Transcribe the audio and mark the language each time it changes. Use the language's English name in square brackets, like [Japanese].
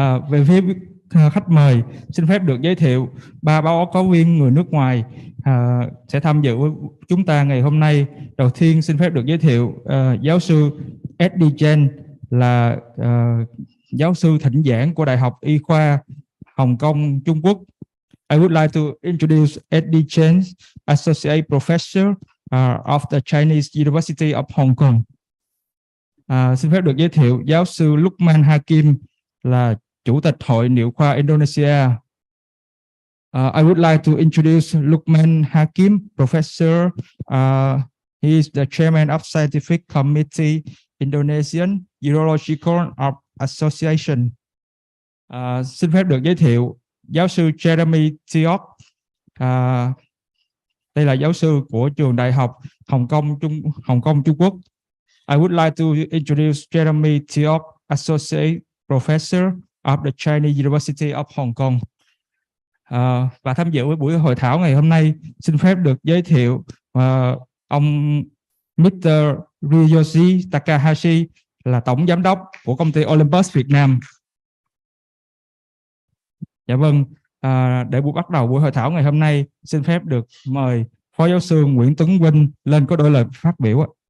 [Vietnamese] Về phía khách mời, xin phép được giới thiệu 3 báo cáo viên người nước ngoài sẽ tham dự với chúng ta ngày hôm nay. Đầu tiên xin phép được giới thiệu giáo sư Eddie Chen, là giáo sư thỉnh giảng của Đại học Y khoa Hồng Kông, Trung Quốc. [English] I would like to introduce Eddie Chen, Associate Professor of the Chinese University of Hong Kong. [Vietnamese] Xin phép được giới thiệu giáo sư Lukman Hakim, là Chủ tịch Hội Niệu khoa Indonesia. [English] I would like to introduce Lukman Hakim, Professor. He is the Chairman of Scientific Committee, Indonesian Urological Association. [Vietnamese] Xin phép được giới thiệu giáo sư Jeremy Tiok. Đây là giáo sư của trường Đại học Hồng Kông, Trung Quốc. [English] I would like to introduce Jeremy Tiok, Associate Professor of the Chinese University of Hong Kong. [Vietnamese] Và tham dự với buổi hội thảo ngày hôm nay, xin phép được giới thiệu ông Mr. Ryoshi Takahashi, là tổng giám đốc của công ty Olympus Việt Nam. Dạ vâng, để bắt đầu buổi hội thảo ngày hôm nay, xin phép được mời Phó Giáo sư Nguyễn Tuấn Vinh lên có đôi lời phát biểu ạ.